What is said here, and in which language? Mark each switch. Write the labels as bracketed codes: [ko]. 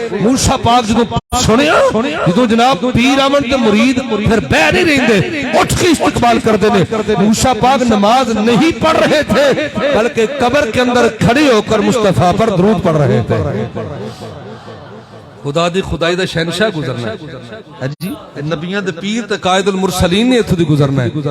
[pa] موسیٰ پاک جدوں سنیا, جدوں جناب پیر آمن تے مرید پھر بہ نہیں رہندے, اٹھ کے استقبال کردے نے. [ur] موسیٰ پاک نماز نہیں پڑھ رہے تھے بلکہ قبر کے اندر کھڑے ہو کر مصطفیٰ پر درود پڑھ رہے تھے. [pa] خدا دی خدائی دا شہنشاہ گزرنا ہے جی, نبیاں دے پیر تے قائد المرسلین نے اتھوں دی گزرنا ہے.